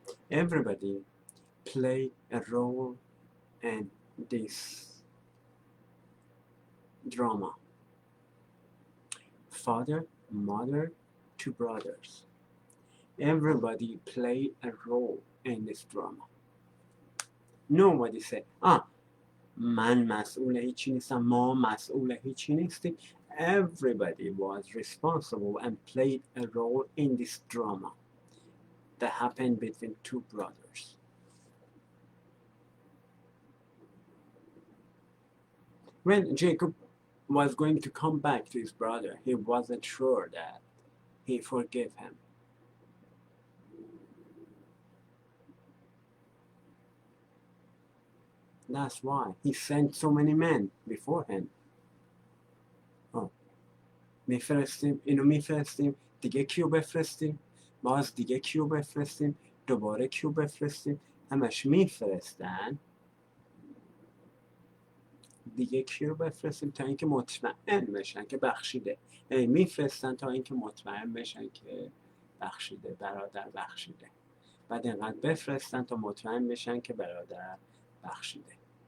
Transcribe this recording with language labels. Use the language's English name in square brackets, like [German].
[English] Everybody play a role in this drama. Father, mother, two brothers. Everybody play a role in this drama. Nobody said, [Persian] من مسئول هیچی نیستم، ما مسئول هیچی نیستیم. [English] Everybody was responsible and played a role in this drama that happened between two brothers. When Jacob was going to come back to his brother, he wasn't sure that he forgave him. That's why he sent so many men beforehand. [Persian] میفرستیم اینو میفرستیم دیگه کیو بفرستیم باز دیگه کیو بفرستیم دوباره کیو بفرستیم همش میفرستن دیگه کیو بفرستیم تا اینکه مطمئن بشن که بخشیده میفرستن تا اینکه مطمئن بشن که بخشیده برادر بخشیده بعد اینقدر بفرستن تا مطمئن بشن که برادر بخشیده.